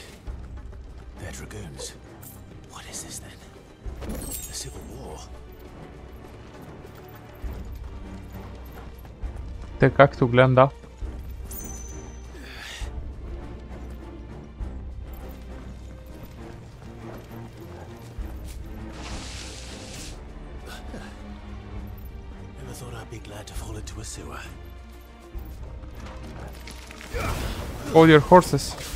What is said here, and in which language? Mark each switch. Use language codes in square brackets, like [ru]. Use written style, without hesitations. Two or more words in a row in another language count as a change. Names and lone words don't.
[en] They're dragoons. What is this then? A civil war? [bg] Те както гледам, да. [en] Never thought I'd be glad to fall into a sewer. Hold your horses.